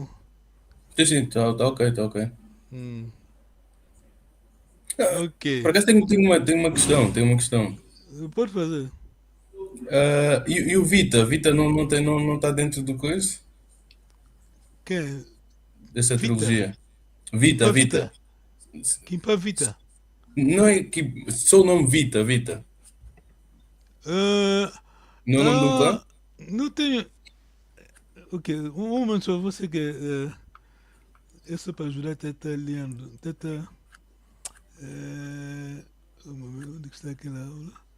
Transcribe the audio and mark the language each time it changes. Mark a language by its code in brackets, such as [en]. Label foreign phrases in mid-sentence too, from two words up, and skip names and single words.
[pt] Sim, tá ok, tá ok. Ok. Por acaso tenho uma questão. Pode fazer. E o Vita? Vita não tá dentro do coisa? Quem? Dessa Vita? trilogia? Vita. Kimpa Vita. Não é que. Só o nome Vita. Não é o nome de um clã? Não tenho. Ok, um momento só, você que. Isso é para ajudar a Tata Leandro. Tata. Um momento, onde que está aquela aula?